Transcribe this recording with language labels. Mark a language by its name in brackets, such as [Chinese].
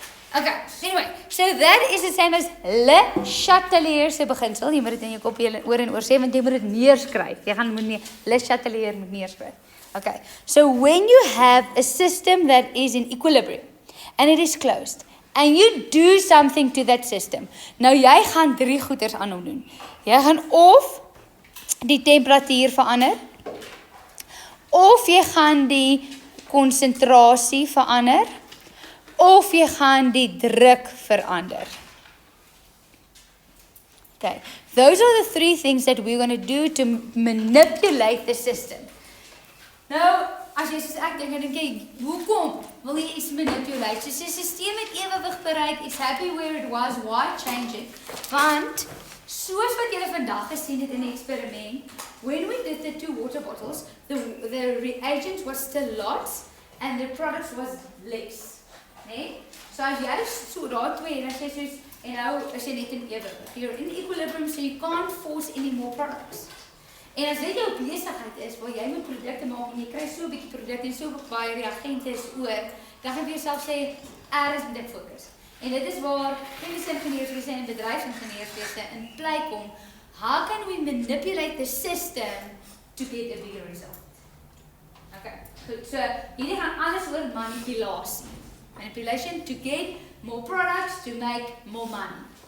[English] Okay, anyway, so that is the same as Le Chatelier se beginsel. [Afrikaans] Jy moet dit in jou kop oor en oor sê, want jy moet dit neerskryf. Jy gaan moet Le Chatelier moet neerskryf. [English] Okay, so when you have a system that is in equilibrium and it is closed, and you do something to that system. [Afrikaans] Nou jy gaan 3 goeders aan hom doen. Jy gaan of die temperatuur verander, of jy gaan die konsentrasie verander, of jy gaan die druk verander. [English] Okay, those are the 3 things that we're going to do to manipulate the system. [Afrikaans] Nou, as jy soos ek dink jy, hoekom wil jy iets manipulate? [English] So [Afrikaans] die systeem het ewewig bereik, [English] it's happy where it was, why change it? [Afrikaans] Want, soos wat julle vandag gesien het in die eksperiment, [English] when we did the 2 water bottles, the reagents was still lots, and the products was less. Nee? [Afrikaans] So as jy so daar 2, en as jy soos, en nou is jy net in ewewig. [English] You're in equilibrium, so you can't force any more products. [Afrikaans] En as dit jou besigheid is, waar jy moet produkte maak, en jy kry so 'n bietjie produkte, en so baie reagente is oor, dan gaan jy vir jouself sê, is moet ek fokus. En dit is waar chemiese ingenieurswese en bedryfsingenieurswese in plek kom. [English] How can we manipulate the system to get a bigger result? [Afrikaans] Okay, goed, so hierdie gaan alles oor manipulasie. [English] Manipulation to get more products, to make more money.